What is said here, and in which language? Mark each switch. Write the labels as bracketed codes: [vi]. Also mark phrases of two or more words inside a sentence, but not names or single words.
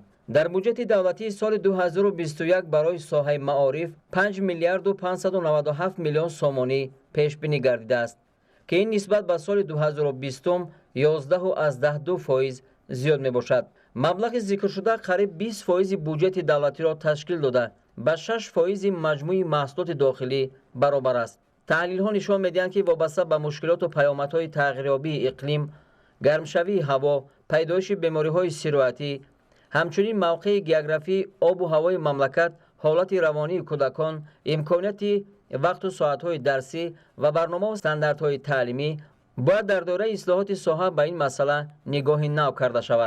[fa] در بودجه دولتی سال 2021 برای ساحه معارف 5 میلیارد و 597 میلیون سومانی پیش بینی گردیده است که این نسبت به سال 2020 11.2% زیاد می باشد. مبلغ ذکر شده قریب 20% بودجه دولتی را تشکیل داده به 6% مجموع محصولات داخلی برابر است. [tg] таҳлилҳо нишон медиҳанд, ки вобаста ба мушкилоту паёмадҳои тағйирёбии иқлим, гармшавии ҳаво, пайдоиши бемориҳои сироятӣ, ҳамчунин мавқеи географӣ, обу ҳавои мамлакат, ҳолати равонии кӯдакон, имконияти вақту соатҳои дарсӣ ва барномаву стандартҳои таълимӣ бояд дар доираи ислоҳоти соҳа ба ин масъала нигоҳи нав карда шавад.